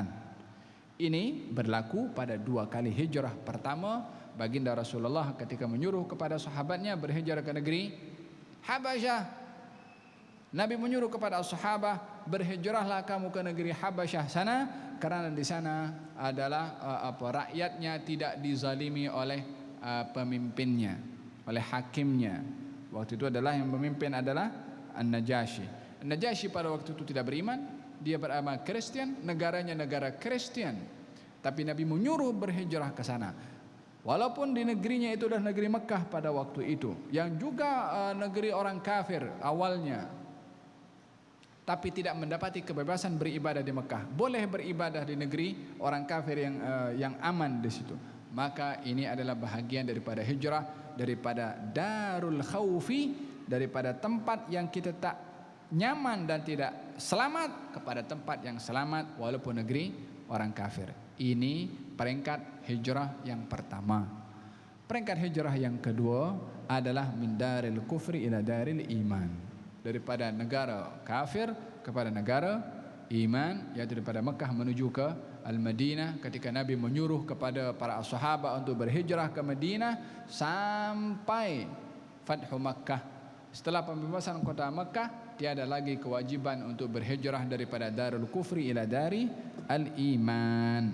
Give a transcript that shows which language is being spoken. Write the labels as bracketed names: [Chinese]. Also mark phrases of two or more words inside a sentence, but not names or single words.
[Malay] Ini berlaku pada dua kali hijrah. Pertama, baginda Rasulullah ketika menyuruh kepada sahabatnya berhijrah ke negeri Habasyah. Nabi menyuruh kepada sahabat, berhijrahlah kamu ke negeri Habasyah sana, kerana di sana adalah rakyatnya tidak dizalimi oleh pemimpinnya, oleh hakimnya. Waktu itu adalah yang memimpin adalah An-Najasyi. An-Najasyi pada waktu itu tidak beriman, dia beragama Kristen, negaranya negara Kristen. Tapi Nabi menyuruh berhijrah ke sana. Walaupun di negerinya itu adalah negeri Mekah pada waktu itu, yang juga negeri orang kafir awalnya, tapi tidak mendapati kebebasan beribadah di Mekah. Boleh beribadah di negeri orang kafir yang aman di situ. Maka ini adalah bahagian daripada hijrah, daripada [Arabic] دار الخوف, [Malay] daripada tempat yang kita tak nyaman dan tidak selamat, kepada tempat yang selamat walaupun negeri orang kafir. Ini peringkat hijrah yang pertama. Peringkat hijrah yang kedua adalah [Arabic] من دار الكفر إلى دار الإيمان. [Malay] Daripada negara kafir kepada negara iman, yaitu daripada Mekah menuju ke Al-Madinah. Ketika Nabi menyuruh kepada para sahabat untuk berhijrah ke Madinah sampai Fathu Makkah. Setelah pembebasan kota Makkah, tiada lagi kewajiban untuk berhijrah daripada [Arabic] دار الكفر إلى دار الإيمان.